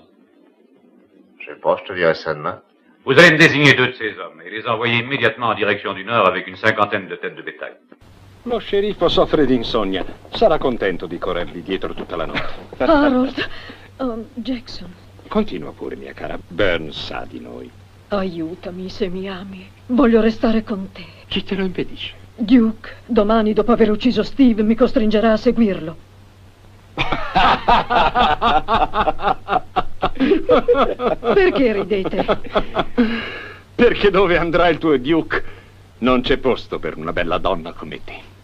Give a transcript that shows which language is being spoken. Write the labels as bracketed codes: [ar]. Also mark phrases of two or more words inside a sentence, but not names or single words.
[fr] Je sais pas, je te dirai ça demain. Vous allez me désigner 2 de ces hommes et les envoyer immédiatement en direction du nord avec une 50aine de têtes de bétail. [it] Lo sceriffo soffre di insonnia. Sarà contento di corrergli dietro tutta la notte. Harold, Jackson. Continua pure, mia cara. Burns sa di noi. Aiutami se mi ami. Voglio restare con te. Chi te lo impedisce? Duke, domani dopo aver ucciso Steve mi costringerà a seguirlo. Perché ridete? Perché dove andrà il tuo Duke non c'è posto per una bella donna come te.